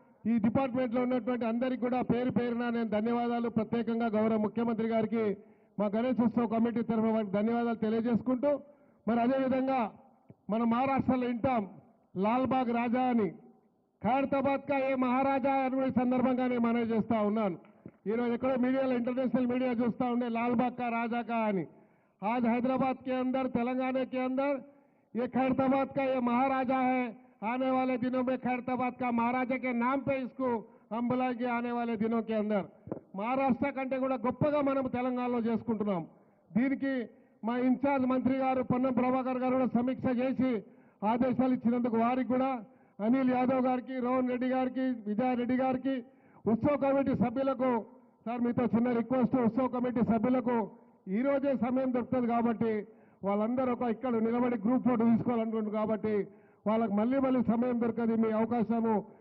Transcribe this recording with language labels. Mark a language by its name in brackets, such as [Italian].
[Telugu] ఈ డిపార్ట్మెంట్లో ఉన్నటువంటి అందరికీ కూడా పేరు పేరున నేను ధన్యవాదాలు ప్రత్యేకంగా గౌరవ ముఖ్యమంత్రి గారికి మా గణేశోత్సవ కమిటీ తరఫున వారికి ధన్యవాదాలు తెలియజేసుకుంటూ, మరి అదేవిధంగా మన మహారాష్ట్రలో వింటాం లాల్బాగ్ రాజా అని, ఖైరతాబాద్ కా ఏ మహారాజా అని ఈ సందర్భంగా నేను మనవి చేస్తా ఉన్నాను. ఈరోజు ఎక్కడో మీడియాలో, ఇంటర్నేషనల్ मीडिया చూస్తూ ఉండే [Hindi] लालबाग का राजा का [Telugu] అని। [Hindi] आज हैदराबाद के अंदर, तेलंगाना के अंदर ये खैरताबाद का ये महाराजा है। आने वाले दिनों में खैरताबाद का महाराजा के नाम पे इसको हम बुलाएंगे। आने वाले दिनों के अंदर [Telugu] మహారాష్ట్ర కంటే కూడా గొప్పగా మనం తెలంగాణలో చేసుకుంటున్నాం। దీనికి మా ఇన్ఛార్జ్ మంత్రి గారు పొన్నం ప్రభాకర్ గారు కూడా సమీక్ష చేసి ఆదేశాలు ఇచ్చినందుకు వారికి కూడా, అనిల్ యాదవ్ గారికి, రోహన్ రెడ్డి గారికి, విజయ్ రెడ్డి గారికి, ఉత్సవ కమిటీ సభ్యులకు, సార్ మీతో చిన్న రిక్వెస్ట్, ఉత్సవ కమిటీ సభ్యులకు ఈ రోజే సమయం దొరుకుతుంది కాబట్టి వాళ్ళందరూ ఒక ఇక్కడ నిలబడి గ్రూప్ ఫోటో తీసుకోవాలనుకుంటున్నారు కాబట్టి వాళ్ళకి మళ్ళీ సమయం దొరకదు మీ అవకాశము।